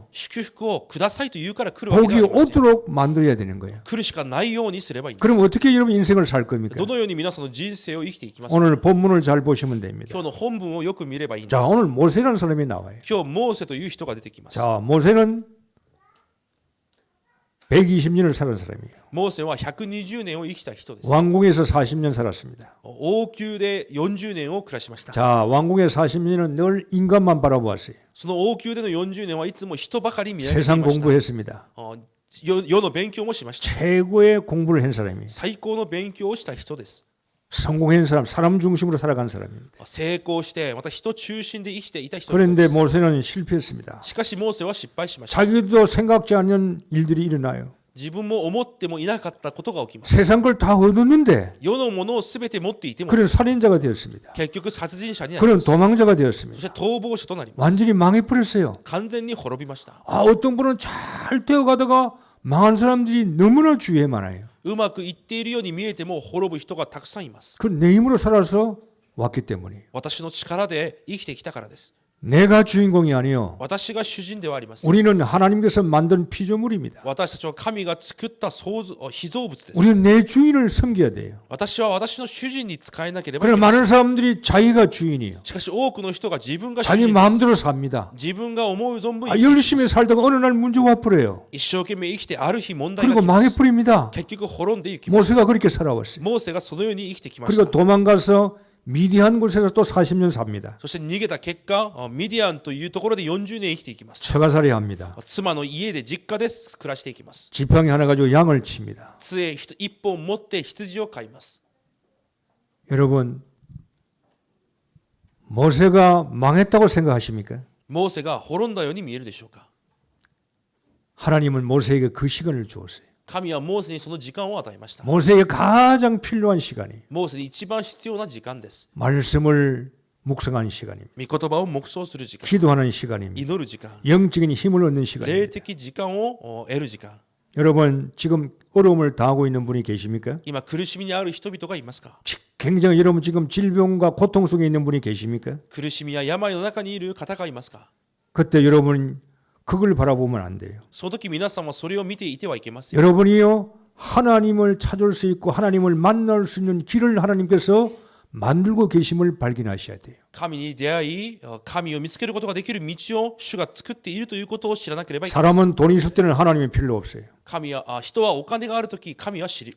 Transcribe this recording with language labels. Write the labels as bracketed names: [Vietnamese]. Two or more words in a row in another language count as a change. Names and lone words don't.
[Japanese] 祝福をくださいと言うから来るわけ [Korean] 복이 [Japanese] ではありません。 [Korean] 오도록 만들어야 되는 거예요. [Japanese] 来るしかないようにすればいいんです。 [Korean] 그럼 어떻게 여러분 인생을 살 겁니까? [Japanese] どのように皆さんの人生を生きていきますか。 [Korean] 오늘 본문을 잘 보시면 됩니다. [Japanese] 今日の本文をよく見ればいいんで [Korean] 자, [Japanese] す。 [Korean] 오늘 모세라는 사람이 나와요. [Japanese] 今日モーセという人が出てきます。 [Korean] 자, 모세는 120년을 살은 사람이에요. [Japanese] モーセは120年を生きた人です。 [Korean] 왕궁에서 40년 살았습니다. [Japanese] 王宮で40年を暮らしました。 [Korean] 자, 왕궁의 40년은 늘 인간만 바라보았어요. [Japanese] その王宮での40年はいつも人ばかり見上げてい [Korean] 세상 [Japanese] ました。 [Korean] 공부했습니다. [Japanese] 世の勉強もしました。 [Korean] 최고의 공부를 한 사람이에요. [Japanese] 最高の勉強をした人です。 [Korean] 성공한 사람, 사람 중심으로 살아간 사람입니다. [Japanese] 成功してまた人中心で生きていた人 [Korean] 그런데 [Japanese] です。 [Korean] 모세는 실패했습니다. [Japanese] しかしモーセは失敗しました。 [Korean] 자기도 생각지 않는 일들이 일어나요. [Japanese] 自分も思ってもいなかったことが起きます。 [Korean] 세상 걸 다 얻었는데 [Japanese] 世のものをすべて持っていても [Korean] 그는 살인자가 되었습니다. [Japanese] 結局殺人者になり [Korean] 그는 [Japanese] ます。 [Korean] 도망자가 [Japanese] そ [Korean] 되었습니다. [Japanese] して逃亡者となります。 [Korean] 완전히 망해버렸어요. [Japanese] 完全に滅びました。 [Korean] 아, 어떤 분은 잘 되어가다가 망한 사람들이 너무나 주위에 많아요. [Japanese] うまくいっているように見えても滅ぶ人がたくさんいます。 [Korean] 그 내 힘으로 살아서 왔기 때문이에요. [Japanese] 私の力で生きてきたからです。 [Korean] 내가 주인공이 아니요. [Japanese] 私が主人ではありません。 [Korean] 우리는 하나님께서 만든 피조물입니다. [Japanese] 私たちは神が作った被造物です。 [Korean] 우리는 내 주인을 섬겨야 돼요. [Japanese] 私は私の主人に仕えなければいけ [Korean] 그러나 [Japanese] ません。 [Korean] 많은 사람들이 자기가 주인이에요. [Japanese] しかし多くの人が自分が主 [Korean] 자기 [Japanese] 人です。 [Korean] 마음대로 삽니다. [Japanese] 自分が思う存分 [Korean] 아, [Japanese] 生きていきま [Korean] 열심히 [Japanese] す。 [Korean] 살다가 어느 날 문제가 와버려요. [Japanese] 一生懸命生きてある日問題が [Korean] 그리고 [Japanese] 来ます。 [Korean] 망해버립니다. [Japanese] 結局滅んでいきます。 [Korean] 모세가 그렇게 살아왔어요. [Japanese] モーセがそのように生きてきまし [Korean] 그리고 [Japanese] た。 [Korean] 도망가서 미디안 곳에서 또 40년 삽니다. [Japanese] そして逃げた結果、ミディアンというところで40年生きていきます。 [Korean] 처가살이 합니다. [Japanese] 妻の家で実家で暮らしていきます。 [Korean] 지팡이 하나 가지고 양을 칩니다. [Japanese] 杖一本持って羊を飼います。 [Korean] 여러분, 모세가 망했다고 생각하십니까? [Japanese] モーセが滅んだように見えるでしょうか。 [Korean] 하나님은 모세에게 그 시간을 주었어요. [Japanese] 神はモーセにその時間を与えました。 [Korean] 모세에게 가장 필요한 시간이 [Japanese] モーセに一番必要な時間です。 [Korean] 말씀을 묵상하는 시간입니다. [Japanese] 御言葉を黙想する時間、 [Korean] 기도하는 시간입니다. [Japanese] 祈る時間、 [Korean] 영적인 힘을 얻는 [Japanese] 霊 [Korean] 시간입니다. [Japanese] 的時間を得る時間。 [Korean] 여러분 지금 어려움을 당하고 있는 분이 계십니까? [Japanese] 今苦しみにある人々がいますか。 [Korean] 굉장히 여러분 지금 질병과 고통 속에 있는 분이 계십니까? [Japanese] 苦しみや病の中にいる方がいますか。 [Korean] 그때 여러분 그걸 바라보면 안 돼요. [Japanese] その時皆さんはそれを見ていてはいけません。 [Korean] 여러분이요 하나님을 찾을 수 있고 하나님을 만날 수 있는 길을 하나님께서 만들고 계심을 발견하셔야 돼요. [Japanese] 神に出会い、神を見つけることができる道を主が作っているということを知らなければいけません。 [Korean] 사람은 돈이 있을 때는 하나님이 필요 없어요. [Japanese] 人はお金があるとき、神は知り